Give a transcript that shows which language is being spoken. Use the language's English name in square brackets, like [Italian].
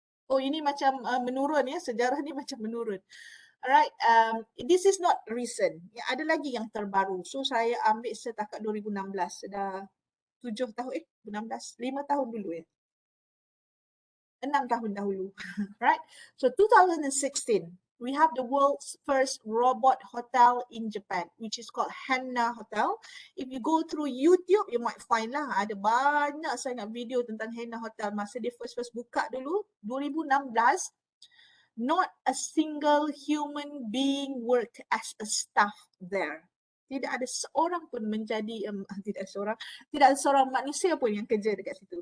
[Malay] Oh ini macam menurun ya, sejarah ni macam menurun. [English] Alright, this is not recent. [Malay] Ya, ada lagi yang terbaru. So saya ambil setakat 2016, sudah 7 tahun 16, 5 tahun dulu ya. 6 tahun dahulu, right? [English] So 2016, we have the world's first robot hotel in Japan, which is called Hanna Hotel. If you go through YouTube, you might find lah, [Malay] ada banyak sangat video tentang Hanna Hotel. Masa dia first buka dulu, [English] 2016, not a single human being work as a staff there. [Malay] Tidak ada seorang pun menjadi, tidak ada seorang manusia pun yang kerja dekat situ.